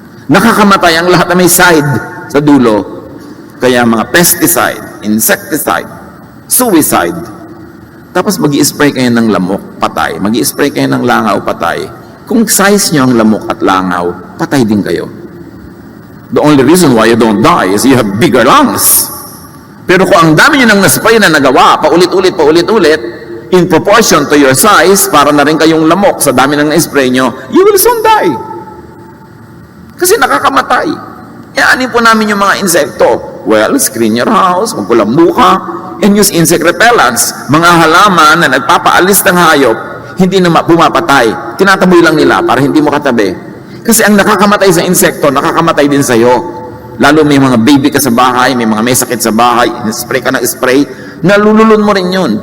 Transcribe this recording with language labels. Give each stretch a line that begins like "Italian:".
Filipino: Nakakamatay ang lahat na may side sa dulo. Kaya mga pesticide, insecticide, suicide. Tapos mag-i-spray kayo ng lamok, patay. Mag-i-spray kayo ng langaw, patay. Kung size nyo ang lamok at langaw, patay din kayo.
English: The only reason why you don't die is you have bigger lungs.
Filipino: Pero kung ang dami nyo nang naspray na nagawa, paulit-ulit,
English: in proportion to your size,
Filipino: para na rin kayong lamok sa dami nang na-spray nyo,
English: you will soon die.
Filipino: Kasi nakakamatay. Ianin po namin yung mga insekto.
English: Well, screen your house,
Filipino: magkulambu ka,
English: and use insect repellents.
Filipino: Mga halaman na nagpapaalis ng hayop, hindi na pumapatay. Tinataboy lang nila para hindi mo katabi. Kasi ang nakakamatay sa insekto, nakakamatay din sa'yo. Lalo may mga baby ka sa bahay, may mga may sakit sa bahay, spray ka ng spray, nalululun mo rin yun.